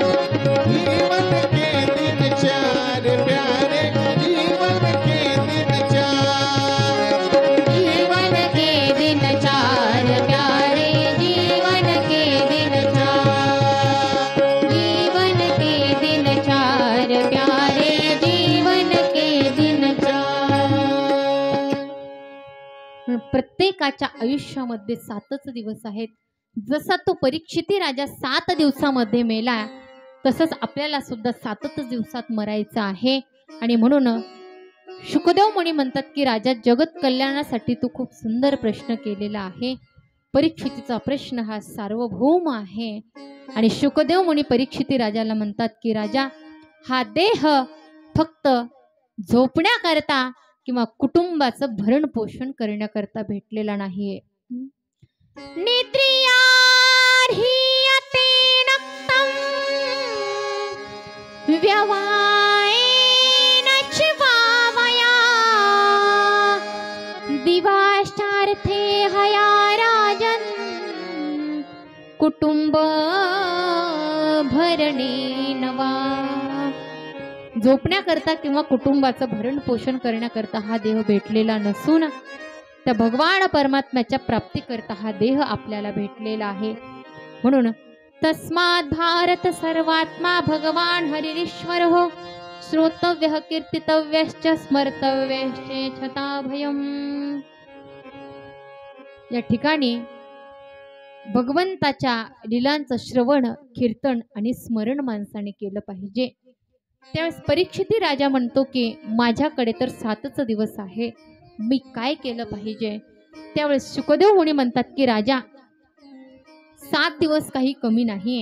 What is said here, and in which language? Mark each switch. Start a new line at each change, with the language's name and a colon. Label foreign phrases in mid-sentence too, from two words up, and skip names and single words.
Hindi: जीवन के दिन 4 प्यारे, जीवन के दिन 4, जीवन के दिन 4 प्यारे, जीवन के दिन 4, जीवन के दिन 4 प्यारे, जीवन के दिन 4।
Marathi: प्रत्येकाच्या आयुष्यामध्ये 7च दिवस आहेत. जसा तो परीक्षिती राजा 7 दिवसामध्ये मेला, तसंच आपल्याला सुद्धा 7च दिवसात मरायचं आहे. आणि म्हणून शुकदेव मुनी म्हणतात की राजा, जगत कल्याणासाठी तू खूप सुंदर प्रश्न केलेला आहे. परीक्षितीचा प्रश्न हा सार्वभौम आहे. आणि शुकदेव मुनी परीक्षिती राजाला म्हणतात की राजा, हा देह फक्त झोपण्याकरता किंवा कुटुंबाचं भरण पोषण करण्याकरता भेटलेला नाहीये.
Sanskrit: नेत्रियार्हियते नक्तं व्यवायेन चिवावया, दिवाश्चार्थे हया राजन् कुटुंब भरणेन वा.
Marathi: झोपण्याकरता किंवा कुटुंबाचं भरण पोषण करण्याकरता हा देह भेटलेला नसून त्या भगवान परमात्म्याच्या प्राप्तीकरता हा देह आपल्याला भेटलेला आहे. म्हणून
Sanskrit: तस्मात् भारत सर्वात्मा भगवान हरिरीश्वर हो, श्रोतव्य कीर्तितव्यश्च स्मर्तव्यश्च छता भयम.
Marathi: या ठिकाणी भगवंताच्या लीलांचं श्रवण, कीर्तन आणि स्मरण माणसाने केलं पाहिजे. त्यावेळेस परीक्षिती राजा म्हणतो की माझ्याकडे तर 7च दिवस आहे, मी काय केलं पाहिजे. त्यावेळेस शुकदेव मुनी म्हणतात की राजा 7 दिवस काही कमी नाहीये.